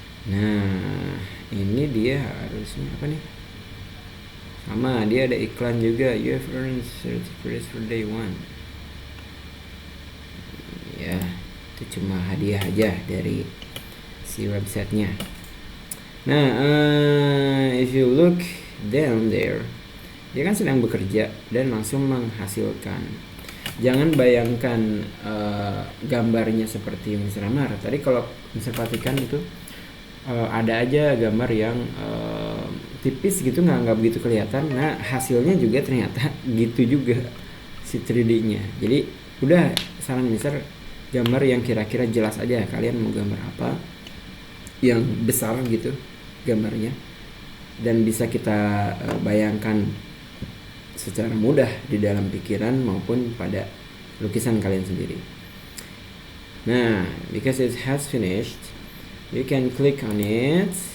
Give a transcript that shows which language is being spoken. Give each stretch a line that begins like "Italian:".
Indonesian: Nah, ini dia harusnya apa nih? Sama, dia ada iklan juga.
English: You have earned 30 credits for day 1.
Indonesian: Ya, itu cuma hadiah aja dari si websitenya. Nah,
English: if you look down there,
Indonesian: dia kan sedang bekerja dan langsung menghasilkan. Jangan bayangkan gambarnya seperti Mr. Amar. Tadi kalau Mr. Perhatikan itu ada aja gambar yang tipis gitu, nggak begitu kelihatan. Nah, hasilnya juga ternyata gitu juga si 3D-nya. Jadi udah, saran Mr. gambar yang kira-kira jelas aja. Kalian mau gambar apa yang besar gitu gambarnya dan bisa kita bayangkan secara mudah di dalam pikiran maupun pada lukisan kalian sendiri.
English: Nah, because it has finished, you can click on it.